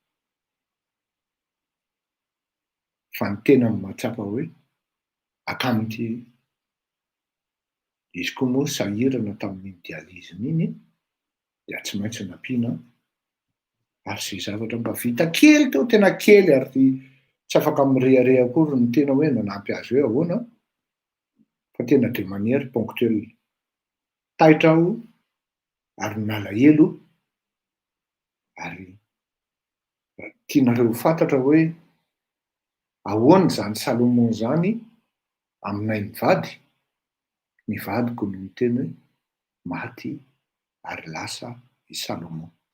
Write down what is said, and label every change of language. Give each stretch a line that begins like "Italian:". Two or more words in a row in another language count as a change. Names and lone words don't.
Malagasy: Fa ny tena mahatsapa hoe akamity izy koa moa sahirana tamin'ny dializiny iny dia tsy maintsy nampiana ary izay zavatra mba vita kely teo, tena kely ary tsy afaka mirehareha akory ny tena hoe nanampy azy hoe ahoana. Fa tena
French: de manière ponctuelle.
Malagasy: Taitra aho ary nalahelo ary tianareo fantatra hoe ahoana zany Salomon zany aminay mivady. Ny vadiko no miteny hoe maty ary lasa i Salomon.